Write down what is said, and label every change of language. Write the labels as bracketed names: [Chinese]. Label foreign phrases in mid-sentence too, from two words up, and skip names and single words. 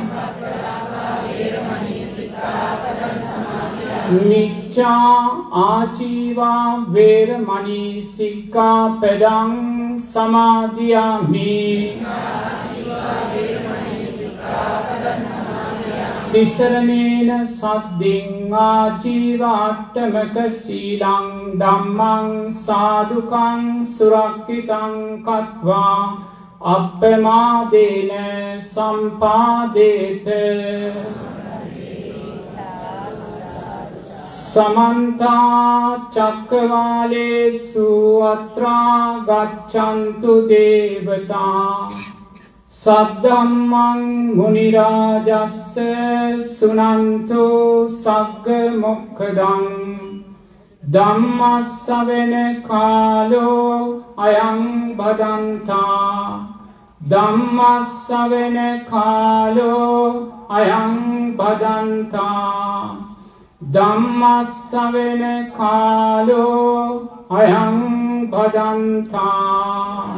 [Pali] මිච්ඡා ආජීවා වේරමණී සික්ඛාපදං සමාදියාමි තිසරණේන සද්දින් ආජීව අට්ඨමක සීලං ධම්මං සාදුකං සුරක්ඛිතං කତ୍වා අප්පමාදේන සම්පාදේත समन्ता चक्रवालेषु अत्रा गच्छन्तु देवता सद्धम्मं मुनिराजस्य सुनन्तु सग्ग मोक्षदं ධම්මස්සවෙන කාලෝ අයං බදන්තා ධම්මස්සවෙන කාලෝ අයං බදන්තා ධම්මස්සවෙන කාලෝ අයං බදන්තා